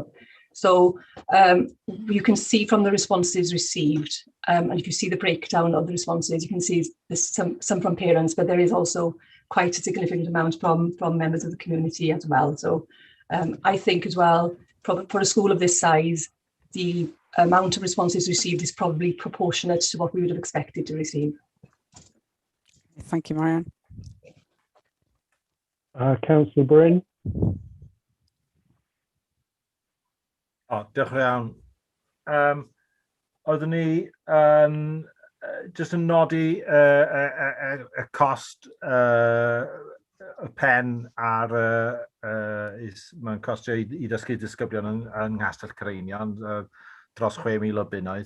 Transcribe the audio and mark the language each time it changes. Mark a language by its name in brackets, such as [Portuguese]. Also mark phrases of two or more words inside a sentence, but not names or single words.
[English] So you can see from the responses received, and if you see the breakdown of the responses, you can see there's some from parents, but there is also quite a significant amount from members of the community as well. So I think as well, for a school of this size, the amount of responses received is probably proportionate to what we would have expected to receive. Thank you, Marianne. Councillor Bryn. [Welsh] Diolch yn iawn. Oeddwn ni just yn nodi y cost y pen ar mae'n costio i dysgu disgyblion yng Nghastell Caerenion dros 6,000 o bunnoedd.